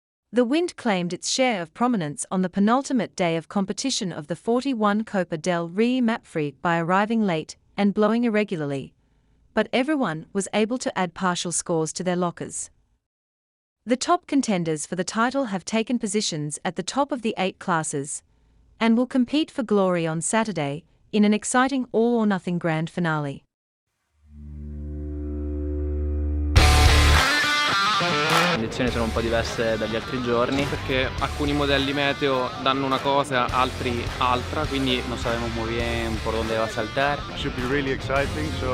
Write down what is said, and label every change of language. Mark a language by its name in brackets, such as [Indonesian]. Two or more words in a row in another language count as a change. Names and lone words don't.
[English] The wind claimed its share of prominence on the penultimate day of competition of the 41 Copa del Rey Mapfre by arriving late and blowing irregularly, but everyone was able to add partial scores to their lockers. The top contenders for the title have taken positions at the top of the 8 classes, and will compete for glory on Saturday in an exciting all-or-nothing grand finale. [Italian] Le condizioni sono un po' diverse dagli altri giorni perché alcuni modelli meteo danno una cosa, altri altra, quindi non [Spanish] sabemos muy bien por dónde va a saltar. [English] Should be really exciting, so